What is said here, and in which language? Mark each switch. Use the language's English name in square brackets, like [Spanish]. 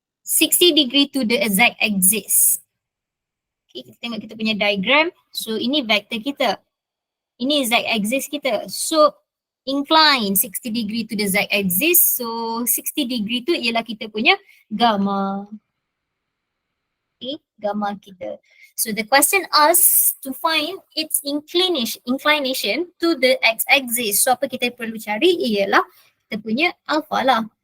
[English] 60 degree to the z-axis. Okay, [Malay] kita tengok kita punya diagram. So ini vector kita. Ini z-axis kita. [English] So incline 60 degree to the z-axis. [Malay] So 60 degree tu ialah kita punya gamma. Okay, gamma kita. [English] So the question asks to find its inclination to the x-axis. [Malay] So apa kita perlu cari ialah kita punya alpha lah.